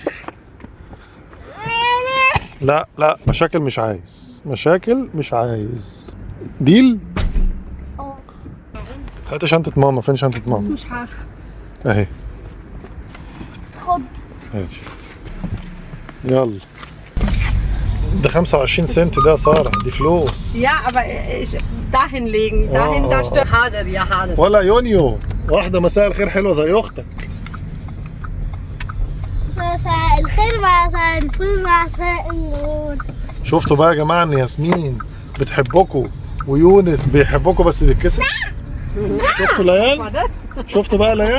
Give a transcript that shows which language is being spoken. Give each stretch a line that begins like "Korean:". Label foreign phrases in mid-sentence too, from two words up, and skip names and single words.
Arabic: لا لا مشاكل مش عايز، مشاكل مش عايز. ديل؟ هاتي شنطة ماما، فين شنطة ماما؟ مش عارفة. أهي. خد. هاتي. يلا. ده 25 سنت ده يا سارة، دي فلوس.
German: Ja, aber dahin legen, dahin, da steht Hader, ja Hader.
Arabic: ولا يونيو، واحدة مساء الخير حلوة زي أختك. مساء الخير. مساء الفل. مساء النور. شفتوا بقى يا جماعة إن ياسمين بتحبكوا ويونس بيحبكوا بس بيتكسف؟ شفتوا ليان؟ شفتوا بقى ليان؟